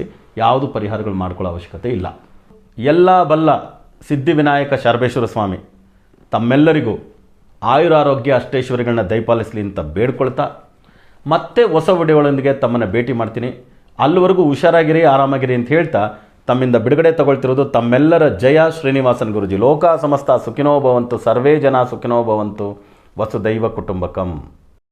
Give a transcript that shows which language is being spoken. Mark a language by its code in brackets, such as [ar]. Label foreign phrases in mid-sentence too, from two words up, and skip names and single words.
[kn] ಯಾವುದು ಪರಿಹಾರಗಳು ಮಾಡ್ಕೊಳ್ಳೋ ಅವಶ್ಯಕತೆ ಇಲ್ಲ. ಎಲ್ಲ ಬಲ್ಲ ಸಿದ್ಧಿವಿನಾಯಕ ಶರಬೇಶ್ವರ ಸ್ವಾಮಿ ತಮ್ಮೆಲ್ಲರಿಗೂ ಆಯುರಾರೋಗ್ಯ ಅಷ್ಟೈಶ್ವರ್ಯಗಳನ್ನ ದಯಪಾಲಿಸಲಿ ಅಂತ ಬೇಡ್ಕೊಳ್ತಾ ಮತ್ತೆ ಹೊಸ ವಿಡಿಯೋಗಳೊಂದಿಗೆ ತಮ್ಮನ್ನು ಭೇಟಿ ಮಾಡ್ತೀನಿ. ಅಲ್ಲಿವರೆಗೂ ಹುಷಾರಾಗಿರಿ, ಆರಾಮಾಗಿರಿ ಅಂತ ಹೇಳ್ತಾ ತಮ್ಮಿಂದ ಬಿಡುಗಡೆ ತಗೊಳ್ತಿರೋದು ತಮ್ಮೆಲ್ಲರ ಜಯ ಶ್ರೀನಿವಾಸನ್ ಗುರೂಜಿ. [sa] ಲೋಕ ಸಮಸ್ತ ಸುಖಿನೋ ಭವಂತು, ಸರ್ವೇ ಜನ ಸುಖಿನೋ ಭವಂತು, ವಸುದೈವ ಕುಟುಂಬಕಂ.